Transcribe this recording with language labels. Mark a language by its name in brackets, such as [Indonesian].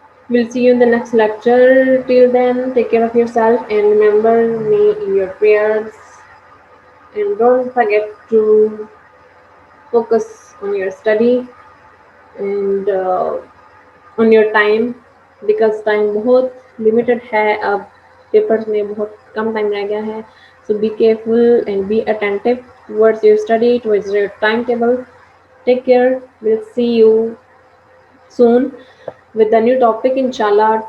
[English] We'll see you in the next lecture. Till then, take care of yourself and remember me in your prayers. And don't forget to focus on your study and on your time, because time بہت limited ہے اب. [Urdu] Papers میں بہت کم time رہ گیا ہے. [English] So be careful and be attentive towards your study, towards your timetable. Take care. We'll see you soon with the new topic, inshallah.